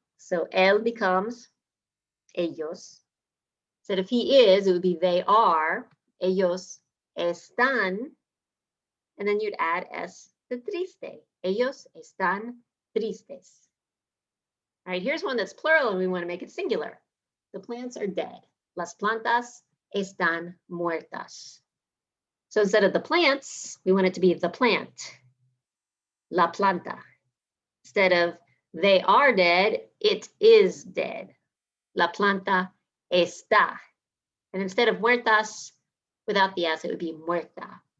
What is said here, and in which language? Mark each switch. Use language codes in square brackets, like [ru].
[en] So él becomes ellos. Instead of he is, it would be they are. [es] Ellos están. [en] And then you'd add s to triste. [es] Ellos están tristes. [en] All right, here's one that's plural and we want to make it singular. The plants are dead. [es] Las plantas están muertas. [en] So instead of the plants, we want it to be the plant. [es] La planta. [en] Instead of they are dead, it is dead. [es] La planta está. [en] And instead of muertas, without the s, it would be muerta.